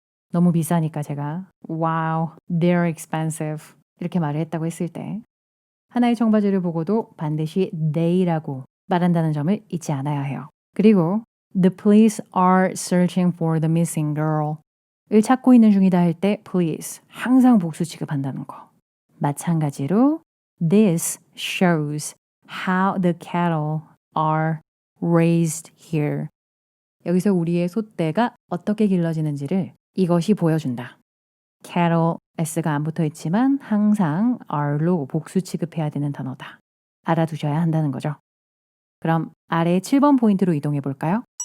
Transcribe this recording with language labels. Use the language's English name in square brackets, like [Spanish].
[Korean] 너무 비싸니까 제가 [English] wow, they're expensive [Korean] 이렇게 말을 했다고 했을 때 하나의 청바지를 보고도 반드시 they라고 말한다는 점을 잊지 않아야 해요. 그리고 [English] the police are searching for the missing girl [Korean] 을 찾고 있는 중이다 할 때 police 항상 복수 취급한다는 거. 마찬가지로 [English] this shows how the cattle are raised here. [Korean] 여기서 우리의 소떼가 어떻게 길러지는지를 이것이 보여준다. cattle s가 안 붙어 있지만 항상 are로 복수 취급해야 되는 단어다. 알아두셔야 한다는 거죠. 그럼 아래 7번 포인트로 이동해 볼까요?